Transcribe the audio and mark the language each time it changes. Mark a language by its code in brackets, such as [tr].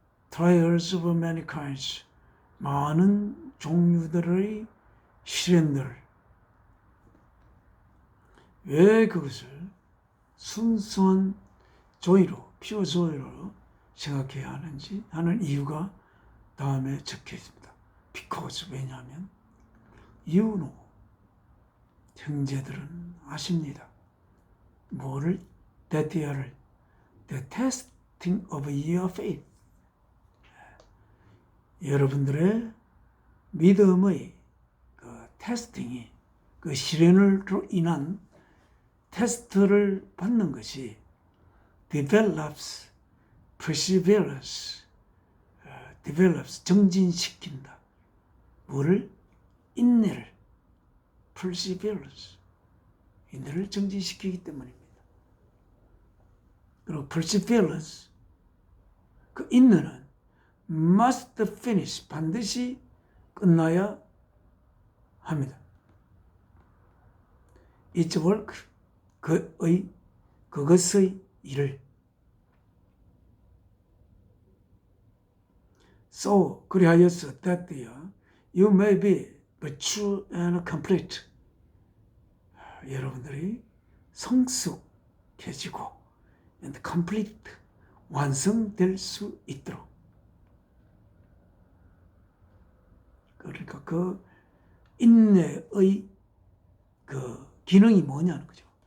[en] trials of many kinds, [ko] 많은 종류들의 시련들, 왜 그것을 순수한 조이로, 피어 조이로 생각해야 하는지 하는 이유가 다음에 적혀 있습니다. [en] Because, [ko] 왜냐하면 [en] you know, [ko] 형제들은 아십니다. 뭐를? [en] That year, the testing of your faith. [ko] 여러분들의 믿음의 그 테스팅이, 그 시련으로 인한 테스트를 받는 것이 [en] develops, perseverance, develops, [ko] 정진시킨다. 뭐를? 인내를, perseverance, 인내를 정진시키기 때문입니다. 그리고 perseverance, 그 인내는 [en] must finish, [ko] 반드시 끝나야 합니다. [en] It's work, [ko] 그것의 일을. [en] So, [ko] 그리하여서 [en] that you may be mature and complete. [ko] 여러분들이 성숙해지고 [en] and complete, [ko] 완성될 수 있도록. 그러니까 그 인내의 그 기능이 뭐냐는 거죠.